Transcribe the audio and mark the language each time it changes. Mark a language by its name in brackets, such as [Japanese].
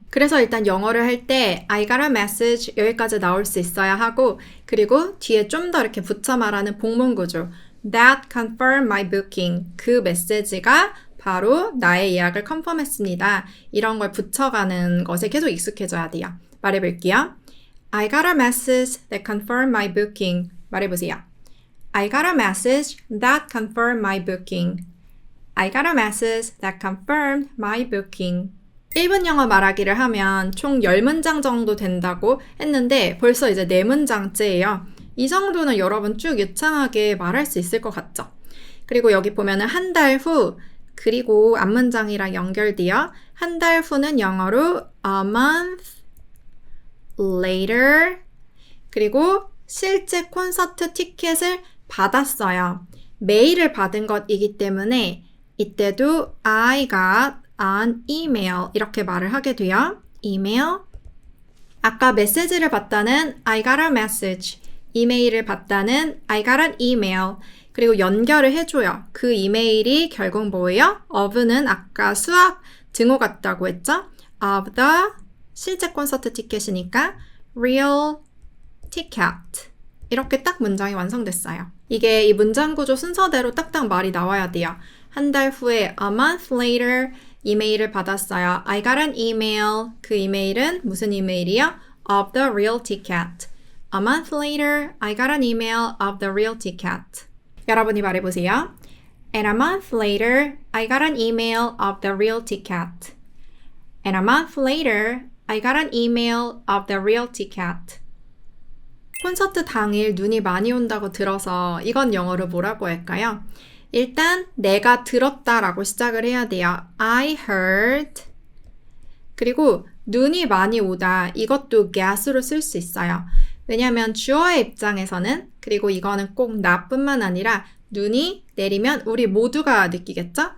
[Korean] 그래서 일단 영어를 할 때 [English] I got a message [Korean] 여기까지 나올 수 있어야 하고 그리고 뒤에 좀 더 이렇게 붙여 말하는 복문 구조 [English] That confirmed my booking [Korean] 그 메시지가 바로 나의 예약을 컨펌했습니다. 이런 걸 붙여가는 것에 계속 익숙해져야 돼요. 말해볼게요. [English] I got a message that confirmed my booking. [Korean] 말해보세요. [English] I got a message that confirmed my booking. I got a message that confirmed my booking. [Korean] 1분 영어 말하기를 하면 총 10문장 정도 된다고 했는데 벌써 이제 4문장째예요. 이 정도는 여러분 쭉 유창하게 말할 수 있을 것 같죠? 그리고 여기 보면은 한 달 후 그리고 앞문장이랑 연결되어 한 달 후는 영어로 [English] a month later [Korean] 그리고 실제 콘서트 티켓을 받았어요. 메일을 받은 것이기 때문에 이때도 [English] I got an email [Korean] 이렇게 말을 하게 돼요. 이메일. 아까 메시지를 받다는 [English] I got a message. [Korean] 이메일을 받다는 [English] I got an email. [Korean] 그리고 연결을 해줘요. 그 이메일이 결국 뭐예요? of는 아까 수학 증오 같다고 했죠? [English] of the [Korean] 실제 콘서트 티켓이니까 [English] real ticket. [Korean] 이렇게 딱 문장이 완성됐어요. 이게 이 문장 구조 순서대로 딱딱 말이 나와야 돼요. 한 달 후에 [English] a month later [Korean] 이메일을 받았어요. [English] I got an email. [Korean] 그 이메일은 무슨 이메일이요? [English] of the real ticket. A month later, I got an email of the real ticket. [Korean] 여러분이 말해보세요. [English] And a month later, I got an email of the real ticket. And a month later, I got an email of the real ticket. [Korean] 콘서트 당일 눈이 많이 온다고 들어서 이건 영어로 뭐라고 할까요? 일단 내가 들었다라고 시작을 해야 돼요. [English] I heard. [Korean] 그리고 눈이 많이 오다. 이것도 get으로 쓸 수 있어요. 왜냐하면 주어의 입장에서는 그리고 이거는 꼭 나뿐만 아니라 눈이 내리면 우리 모두가 느끼겠죠?